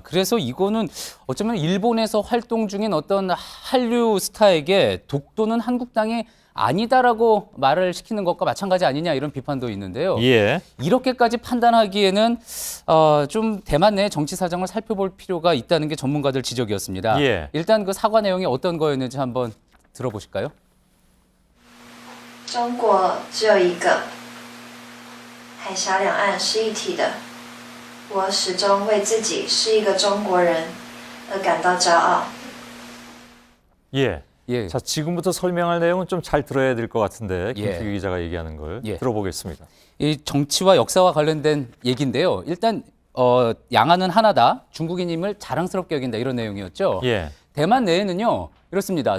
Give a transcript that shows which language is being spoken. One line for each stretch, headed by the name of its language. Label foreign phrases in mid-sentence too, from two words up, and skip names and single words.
Korean: 그래서 이거는 어쩌면 일본에서 활동 중인 어떤 한류 스타에게 독도는 한국땅이 아니다라고 말을 시키는 것과 마찬가지 아니냐 이런 비판도 있는데요. 예. 이렇게까지 판단하기에는 좀 대만 내 정치 사정을 살펴볼 필요가 있다는 게 전문가들 지적이었습니다. 예. 일단 그 사과 내용이 어떤 거였는지 한번 들어보실까요?
Chinese: 中国只有一个，海峡两岸是一体的。我始终为自己是一个中国人而感到骄傲。
Korean: 예. 예. 자, 지금부터 설명할 내용은 좀 잘 들어야 될 것 같은데 예. 김필규 기자가 얘기하는 걸 예. 들어보겠습니다. 이 정치와 역사와 관련된 얘기인데요. 일단 양안은 하나다. 중국인임을 자랑스럽게 여긴다. 이런 내용이었죠. 예. 대만 내에는요. 이렇습니다.